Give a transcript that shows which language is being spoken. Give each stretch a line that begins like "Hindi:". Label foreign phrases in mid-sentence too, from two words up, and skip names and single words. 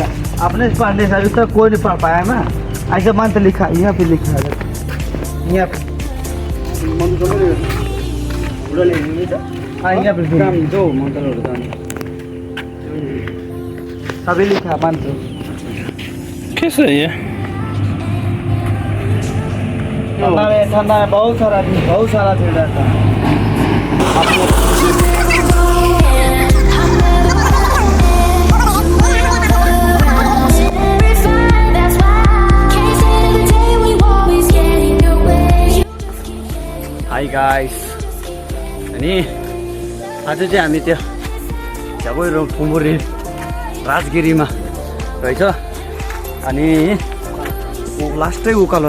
Hindi: अपने से पढ़ने से अभी तक कोई नहीं पढ़ पाया ना। ऐसे मान तो लिखा यहाँ पे लिखा है यहाँ पे हाँ यहाँ पे दो मंत्र सभी लिखा है मंत्र। कैसे है ये? ठंडा में बहुत सारा भीड़ रहता है।
English: hi guys
Nepali: अनि आज चाहिँ हामी त्यो झगै फुम्बुरी राजगिरीमा रहेछ अनि लास्टै उकालो